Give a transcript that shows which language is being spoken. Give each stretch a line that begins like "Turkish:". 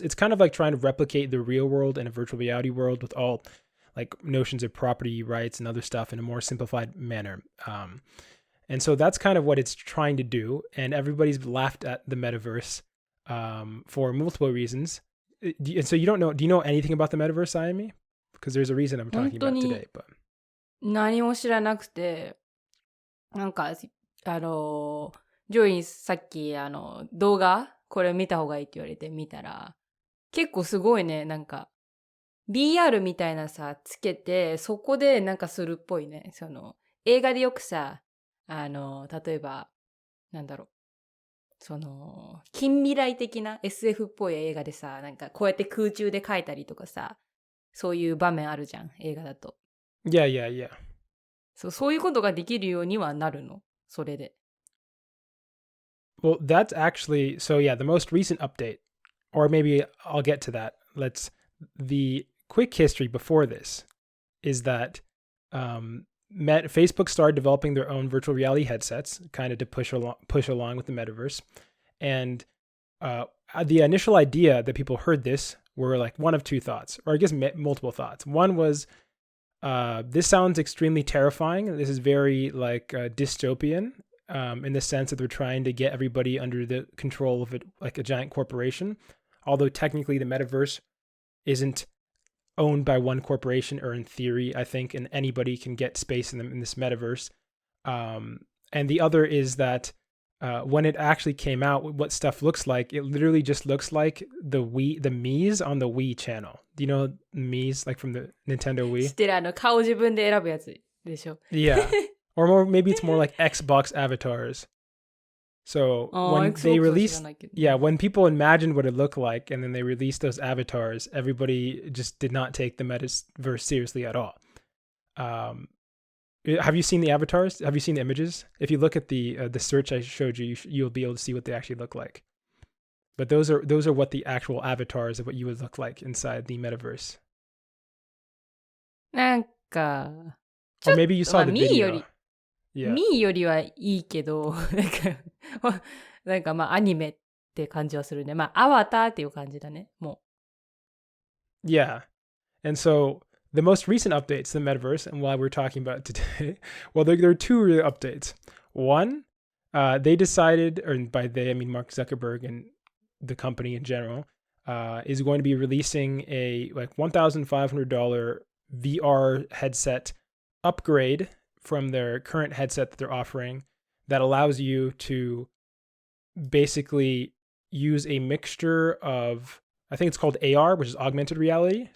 English: It's kind of like trying to replicate the real world in a virtual reality world with all like notions of property rights and other stuff in a more simplified manner. And so that's kind of what it's trying to do. And everybody's laughed at the Metaverse for multiple reasons. And so do you know anything about the Metaverse, Ayami? Because there's a reason I'm talking about today. But
Japanese: 何も知らなくて、なんか、ジョイさっき、動画これ見た方がいいって言われて見たら、結構すごいね、なんか、BR みたいなさ、つけて、そこでなんかするっぽいね。映画でよくさ、例えば、なんだろう。近未来的な SF っぽい映画でさ、なんかこうやって空中で描いたりとかさ、そういう場面あるじゃん、映画だと。
English: Yeah.
Japanese: そういうことができるようにはなるの、それで。
English: Well, that's actually, so yeah, the most recent update, or maybe I'll get to that. The quick history before this is that Facebook started developing their own virtual reality headsets, kind of to push along with the Metaverse. And the initial idea that people heard this were like one of two thoughts, or I guess multiple thoughts. One was, this sounds extremely terrifying. This is very like dystopian in the sense that they're trying to get everybody under the control of it, like a giant corporation. Although technically the Metaverse isn't owned by one corporation, or in theory, I think, and anybody can get space in this Metaverse. And the other is that when it actually came out, what stuff looks like, it literally just looks like the Mii's on the Wii channel. Do you know Mii's, like from the Nintendo Wii?
Japanese: 知ってる、顔自分で選ぶやつでしょ。
English: Yeah. Or more, maybe it's more like Xbox avatars. So when they released, when people imagined what it looked like and then they released those avatars, everybody just did not take the Metaverse seriously at all. Have you seen the avatars? Have you seen the images? If you look at the search I showed you, you'll be able to see what they actually look like. But those are what the actual avatars of what you would look like inside the Metaverse.
Japanese: なんか、
English: Or maybe you saw the video.
Japanese: ミーよりはいいけど、なんかまあアニメって感じはするね。まあアバターっていう感じだね、も
English: う。Yeah. And so the most recent updates to the Metaverse, and why we're talking about it today, well, there are two real updates. One, they decided, or by they, I mean Mark Zuckerberg and the company in general, is going to be releasing a like $1,500 VR headset upgrade from their current headset that they're offering that allows you to basically use a mixture of, I think it's called AR, which is augmented reality.